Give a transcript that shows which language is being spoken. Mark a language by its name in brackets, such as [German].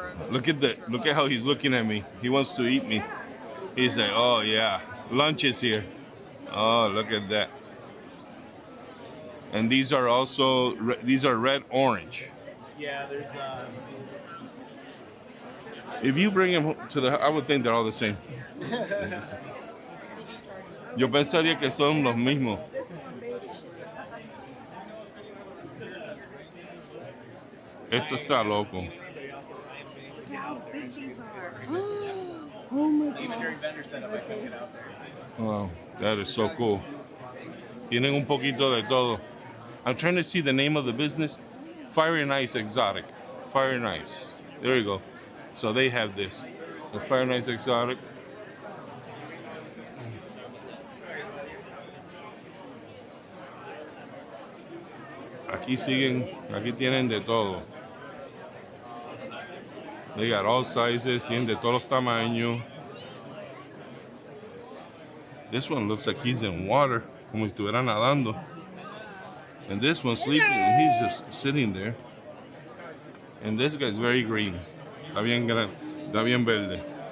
[English] Look at how he's looking at me. He wants to eat me. He's like, oh yeah, lunch is here. Oh, look at that. And these are also red orange. Yeah, there's If you bring them to I would think they're all the same. [Spanish] Yo pensaría que son los mismos. Esto está loco. [English] Look how big these are. Oh my even god. during vendor setup I couldn't get out there. Wow, that is so cool. [Spanish] Tienen un poquito de todo. [English] I'm trying to see the name of the business. Fire and Ice Exotic. Fire and Ice. There you go. So they have this. The Fire and Ice Exotic. [Spanish] Aquí tienen de todo. [English] They got all sizes, [Spanish] tienen de todos los tamaños. [English] This one looks like he's in water, [Spanish] como si estuviera nadando. [English] And this one's sleeping, he's just sitting there. And this guy's very green. [Spanish] Está bien grande, está bien verde.